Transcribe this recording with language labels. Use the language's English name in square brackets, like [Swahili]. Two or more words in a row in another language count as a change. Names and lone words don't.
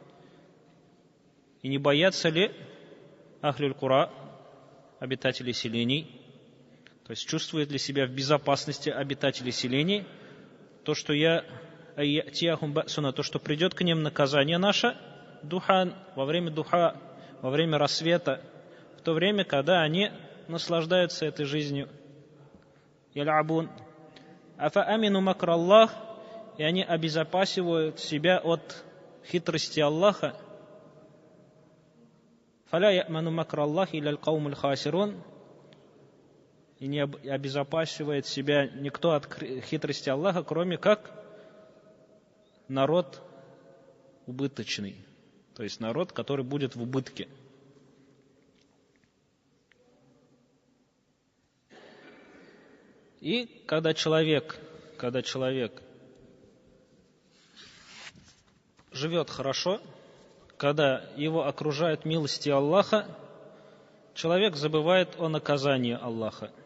[Russian] И не боятся ли [Arabic] أهل القرى, [Russian] обитатели селений, то есть чувствуют ли себя в безопасности обитатели селений, то, что то, что придет к ним наказание наше, духан, во время духа, во время рассвета, в то время, когда они наслаждаются этой жизнью. [Arabic] يلعبون أفأمنوا مكر الله, [Russian] и они обезопасивают себя от хитрости Аллаха. [Arabic] فلا يأمن مكر الله إلا القوم الخاسرون. [Russian] И не обезопасивает себя никто от хитрости Аллаха, кроме как народ убыточный, то есть народ, который будет в убытке. И когда человек живет хорошо, когда его окружают милости Аллаха, человек забывает о наказании Аллаха.